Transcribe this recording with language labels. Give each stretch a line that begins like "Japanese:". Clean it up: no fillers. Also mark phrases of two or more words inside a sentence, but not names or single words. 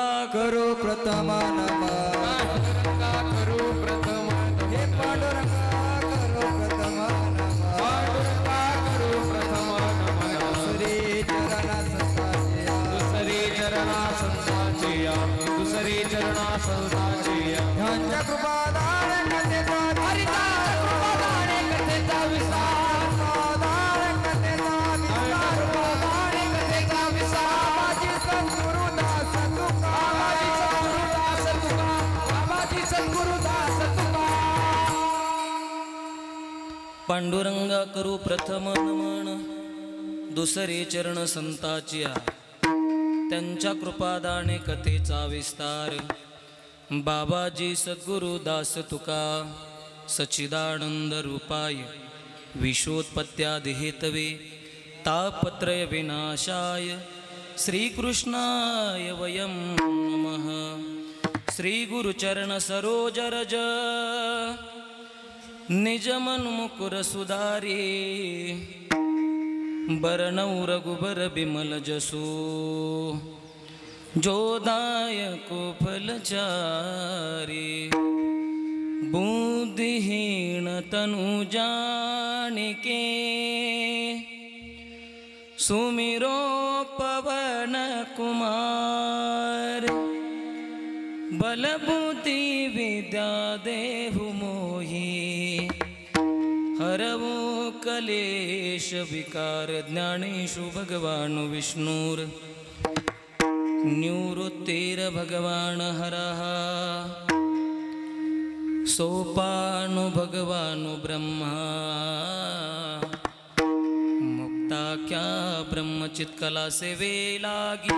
Marathi: करो प्रथम नमः करो प्रथम हे पांडुरंगा करो प्रथम नमः पांडुरंगा करो प्रथम नमः दुसरे चरणा संतांचे दुसरे चरणा संतांचे ह्यांच्या कृपादान कथेचा हरिदास कृपादान कथेचा विस्तार कृपादान कथेचा विस्तार कृपादान कथेचा विस्तार माझी सद्गुरुदास तुका माझी सद्गुरुदास तुका माझी सद्गुरुदास तुका पांडुरंगा करू प्रथम नमन दुसरे चरण संताचिया त्यांच्या कृपादाने कथेचा विस्तार बाबाजी सद्गुरु दास तुका
Sanskrit: सच्चिदानंद रूपाय विश्वोत्पत्त्यादि हेतवे तापत्रय विनाशाय श्रीकृष्णाय वयं नमः
Awadhi: श्री गुरुचरण सरोज रज निज मन मुकुर सुधारी बरनौ रघुबर बिमल जसो जोदायको फलचारी बुद्धिहीन तनु जानिके सुमिरो पवन कुमार बल बुद्धि विद्या देहु मोहि हरवो कलेश विकार
Sanskrit: ज्ञानेषु भगवान् विष्णुर निवृत्तिर भगवान् हरः सोपानो भगवान् ब्रह्मा मुक्ताख्या ब्रह्मचित्कला
Marathi: सेवे लागी